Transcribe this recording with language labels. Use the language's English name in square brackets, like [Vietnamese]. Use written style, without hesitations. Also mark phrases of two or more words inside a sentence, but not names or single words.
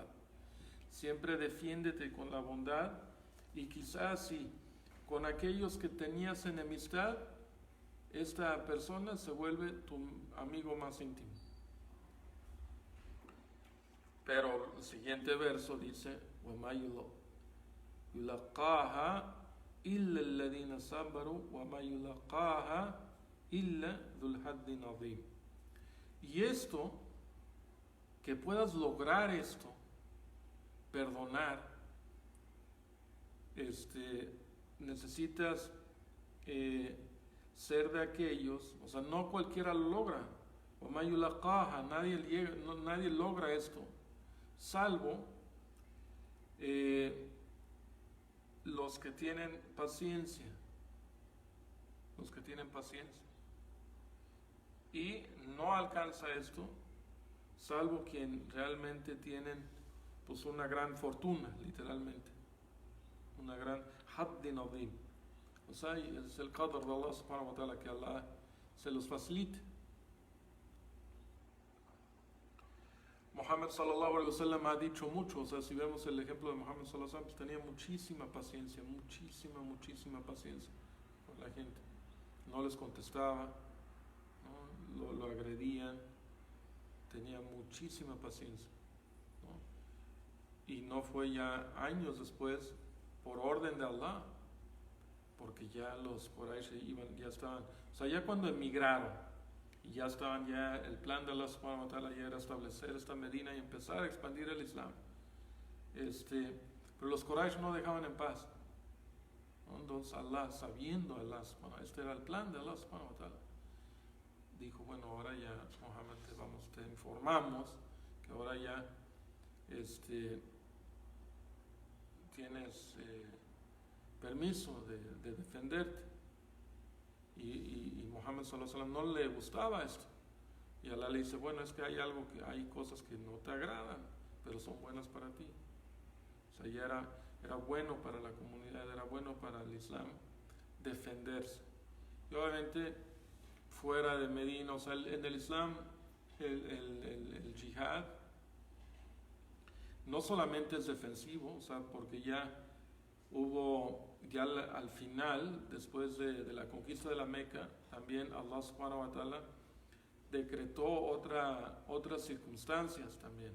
[Spanish] Siempre defiéndete con la bondad, y quizás sí, con aquellos que tenías enemistad, esta persona se vuelve tu amigo más íntimo. Pero el siguiente verso dice: [Arabic] وَمَا يُلَقَّاهَا إِلَّا الَّذِينَ صَبَرُوا وَمَا يُلَقَّاهَا إِلَّا ذُو الْحَظِّ عَظِيمٍ. [Spanish] Y esto, que puedas lograr esto, perdonar, necesitas ser de aquellos, o sea, no cualquiera lo logra. [Arabic] وَمَا يُلَقَّاهَا, [Spanish] nadie logra esto, salvo los que tienen paciencia, y no alcanza esto salvo quien realmente tienen pues una gran fortuna, literalmente, una gran [Arabic] حظ عظيم. [Spanish] O sea, es el qadr de Allah [Arabic] سبحانه وتعالى, [Spanish] que Allah se los facilite. Muhammad [Arabic] صلى الله عليه وسلم [Spanish] ha dicho mucho, o sea, si vemos el ejemplo de Muhammad [Arabic] صلى الله عليه وسلم, [Spanish] pues tenía muchísima paciencia con la gente. No les contestaba, ¿no? Lo agredían, tenía muchísima paciencia, ¿no? Y no fue ya años después, por orden de Allah, porque ya los Quraysh ya estaban, o sea, ya cuando emigraron, y ya estaban, ya el plan de Allah [Arabic] سبحانه وتعالى [Spanish] ya era establecer esta Medina y empezar a expandir el Islam. Pero los Quraysh no dejaban en paz, ¿no? Entonces Allah, sabiendo Allah, este era el plan de Allah [Arabic] سبحانه وتعالى, [Spanish] dijo, bueno, ahora ya, Muhammad, te informamos que ahora ya tienes permiso de defenderte. Y Muhammad [Arabic] صلى الله عليه وسلم [Spanish] no le gustaba esto. Y Allah le dice, bueno, es que hay cosas que no te agradan, pero son buenas para ti. O sea, ya era bueno para la comunidad, era bueno para el Islam defenderse. Y obviamente fuera de Medina, o sea, en el Islam el jihad no solamente es defensivo, o sea, porque ya al final, después de la conquista de la Meca, también Allah [Arabic] سبحانه وتعالى [Spanish] decretó otras circunstancias también.